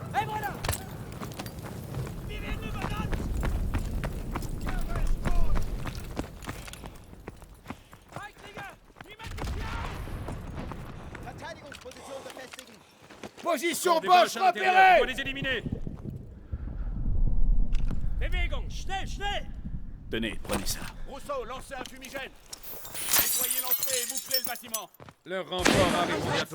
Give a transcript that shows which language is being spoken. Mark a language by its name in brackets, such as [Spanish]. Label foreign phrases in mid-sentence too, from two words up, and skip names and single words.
[French] Position Bosch repérée! Faut les éliminer! [German] Bewegung, schnell, schnell! [French] Tenez, prenez ça. Rousseau, lancez un fumigène! Nettoyez l'entrée et bouclez le bâtiment! Le renfort arrive bientôt.